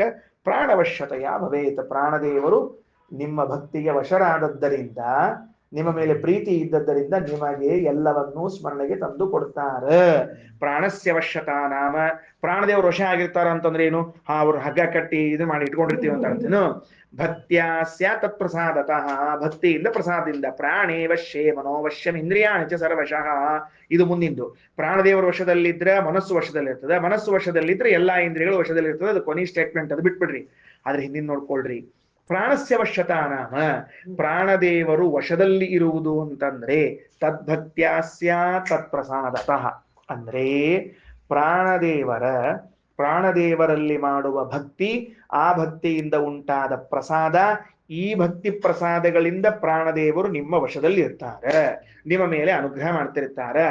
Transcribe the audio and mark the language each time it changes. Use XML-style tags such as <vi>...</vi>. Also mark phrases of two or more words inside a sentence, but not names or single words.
<sa>ಪ್ರಾಣವಶ್ಯತೆಯ ಭವೇತ್,</sa> <kn>ಪ್ರಾಣದೇವರು ನಿಮ್ಮ ಭಕ್ತಿಗೆ ವಶರಾದದ್ದರಿಂದ ನಿಮ್ಮ ಮೇಲೆ ಪ್ರೀತಿ ಇದ್ದದ್ದರಿಂದ ನಿಮಗೆ ಎಲ್ಲವನ್ನೂ ಸ್ಮರಣೆಗೆ ತಂದು ಕೊಡ್ತಾರೆ.</kn> <sa>ಪ್ರಾಣಸ್ಯ ವಶ್ಯತಾ ನಾಮ,</sa> <kn>ಪ್ರಾಣದೇವರು ವಶ ಆಗಿರ್ತಾರ ಅಂತಂದ್ರೆ ಏನು? ಅವ್ರು ಹಗ್ಗ ಕಟ್ಟಿ ಇದು ಮಾಡಿ ಇಟ್ಕೊಂಡಿರ್ತೀವಿ ಅಂತ ಅರ್ಥನು.</kn> <sa>ಭಕ್ತ್ಯಾಸ್ಯ ತತ್ಪ್ರಸಾದತಃ,</sa> <kn>ಭಕ್ತಿಯಿಂದ ಪ್ರಸಾದದಿಂದ.</kn> <sa>ಪ್ರಾಣೇ ವಶ್ಯೇ ಮನೋವಶ್ಯಂ ಇಂದ್ರಿಯಾಣಿ ಚ ಸರ್ವಶಃ.</sa> <kn>ಇದು ಮುಂದಿಂದು. ಪ್ರಾಣದೇವರ ವಶದಲ್ಲಿದ್ರೆ ಮನಸ್ಸು ವಶದಲ್ಲಿರ್ತದೆ, ಮನಸ್ಸು ವಶದಲ್ಲಿದ್ರೆ ಎಲ್ಲಾ ಇಂದ್ರಿಯಗಳು ವಶದಲ್ಲಿರ್ತದೆ. ಅದು ಕೊನೆ ಸ್ಟೇಟ್ಮೆಂಟ್, ಅದು ಬಿಟ್ಬಿಡ್ರಿ. ಆದ್ರೆ ಹಿಂದಿನ ನೋಡ್ಕೊಳ್ರಿ.</kn> <sa>ಪ್ರಾಣಸ್ಯ ವಶ್ಯತಾ ನಾಮ,</sa> <kn>ಪ್ರಾಣದೇವರು ವಶದಲ್ಲಿ ಇರುವುದು ಅಂತಂದ್ರೆ</kn> <sa>ತದ್ಭಕ್ತ್ಯಾಸ್ಯ ತತ್ಪ್ರಸಾದತಃ</sa> <kn>ಅಂದ್ರೆ ಪ್ರಾಣದೇವರಲ್ಲಿ ಮಾಡುವ ಭಕ್ತಿ, ಆ ಭಕ್ತಿಯಿಂದ ಉಂಟಾದ ಪ್ರಸಾದ, ಈ ಭಕ್ತಿ ಪ್ರಸಾದಗಳಿಂದ ಪ್ರಾಣದೇವರು ನಿಮ್ಮ ವಶದಲ್ಲಿ ಇರ್ತಾರೆ, ನಿಮ್ಮ ಮೇಲೆ ಅನುಗ್ರಹ ಮಾಡ್ತಿರ್ತಾರೆ.</kn>